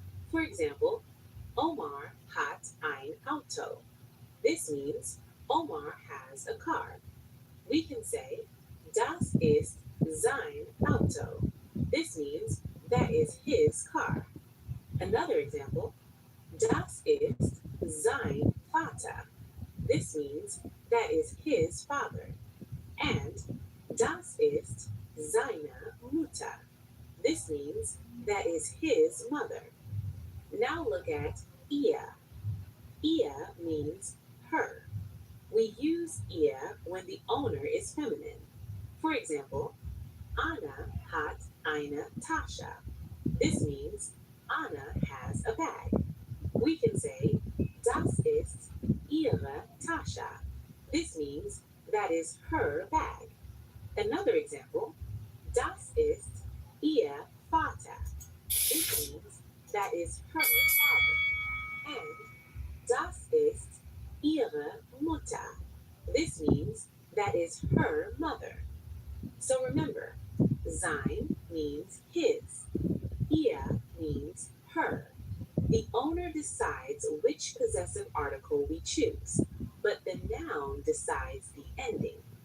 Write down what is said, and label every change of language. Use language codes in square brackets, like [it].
[en] For example, [de] Omar hat ein Auto. [en] This means Omar has a car. We can say, [de] das ist sein Auto. [en] This means that is his car. Another example, [de] das ist sein Vater. [en] This means that is his father. [de] And das ist seine Mutter. [en] This means that is his mother. Now look at ihr. Ihr means her. We use ihr when the owner is feminine. For example, [de] Anna hat eine Tasche. [en] This means Anna has a bag. We can say, [de] das ist ihre Tasche. [en] This means that is her bag. Another example, [de] das ist ihr Vater. [en] This means that is her father. [de] And das ist ihre Mutter. [en] This means that is her mother. So remember, sein means his. Ihr means her. The owner decides which possessive article we choose, but the noun decides the ending.